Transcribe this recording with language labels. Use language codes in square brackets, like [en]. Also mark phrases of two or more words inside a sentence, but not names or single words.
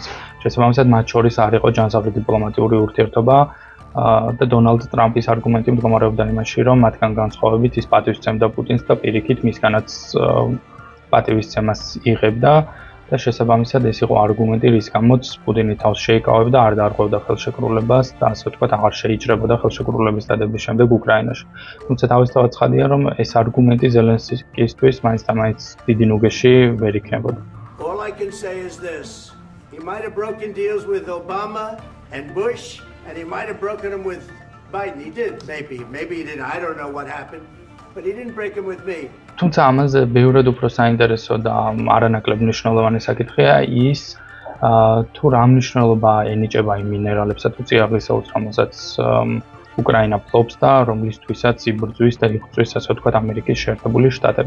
[ka] შესაბამისად, მათ შორის არ იყო ჯანსაღი დიპლომატიური ურთიერთობა და დონალდ ტრამპის არგუმენტი მდგომარეობდა იმაში, რომ მათგან განსხვავებით ის პატივს ცემდა პუტინს და პირიქით მისგანაც პატივისცემას იღებდა. და შესაბამისად ეს იყო არგუმენტი, რის გამოც პუტინი თავს შეიკავებდა, არ დაარღვევდა ხელშეკრულებას და ასე ვთქვათ, აღარ შეიჭრებოდა ხელშეკრულების დადების შემდეგ უკრაინაში. თუმცა თავისთავად ცხადია, რომ ეს არგუმენტი ზელენსკისთვის მაინც და მაინც დიდი ნუგეში ვერ იქნებოდა. [en] All I can say is this. He might have broken deals with Obama and Bush, and he might have broken them with Biden. He did, maybe. Maybe he didn't. I don't know what happened. But he didn't break them with me. [ka] თუმცა ამაზე ბევრად უფრო საინტერესო და არანაკლებ მნიშვნელოვანი საკითხია ის, თუ რა მნიშვნელობა ენიჭება იმ მინერალებსა თუ წიაღისეულს, რომელსაც უკრაინა ფლობს და რომლისთვისაც იბრძვის და იღწვის, ასე ვთქვათ, ამერიკის შეერთებული შტატები.